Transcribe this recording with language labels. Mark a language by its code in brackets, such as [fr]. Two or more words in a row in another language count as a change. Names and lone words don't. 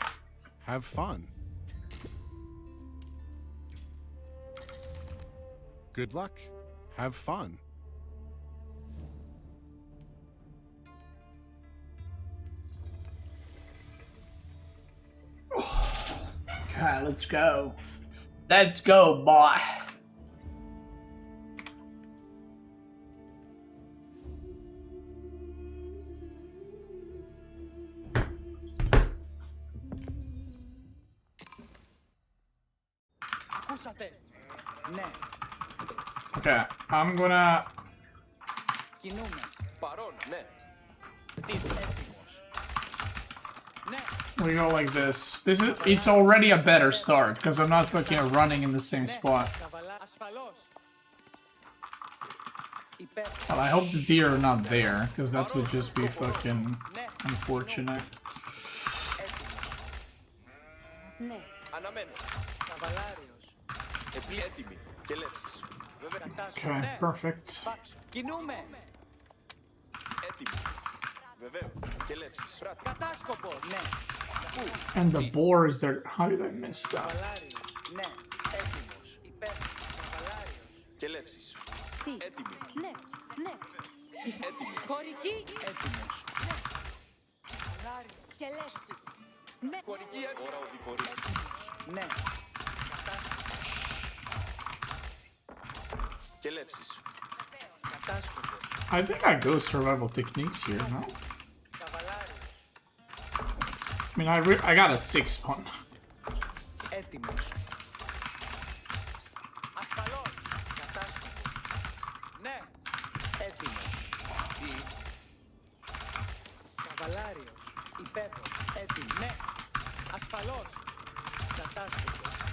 [en] Have fun. Good luck. Have fun. Okay, let's go. Let's go, boy. [el] Ακούσατε. Ναι. [en] Okay, I'm gonna... [el] Κινούμε. Παρόν. Ναι. Έτοιμος. Ναι. [en] We go like this. This is... It's already a better start, because I'm not fucking running in the same spot. [el] Ασφαλώς. [en] Well, I hope the deer are not there, because that would just be fucking unfortunate. [el] Ναι. Αναμένω. Καβαλάριος. Έτοιμοι. Κελεύσεις. [en] Okay, perfect. [el] Κινούμε. Έτοιμοι. Βεβαίως. Κελεύσεις. Κατάσκοπο. Ναι. [en] And the boar is there. How did I miss that? [el] Καβαλάριος. Ναι. Έτοιμος. Υπέροχος. Καβαλάριος. Κελεύσεις. Έτοιμοι. Ναι. Ναι. Έτοιμοι. Χωρική. Έτοιμος. Ναι. Καβαλάριος. Κελεύσεις. Ναι. Χωρική. Ώρα οδηγορή. Ναι. Κελεύσεις. Κατάσκοπο. [en] I think I go survival techniques here, no? I mean, I got a 6-1. [el] Έτοιμος. Ασφαλώς. Κατάσκοπο. Ναι. Έτοιμος. Τι. Καβαλάριος. Υπέροχος. Έτοιμο. Ναι. Ασφαλώς. Κατάσκοπο.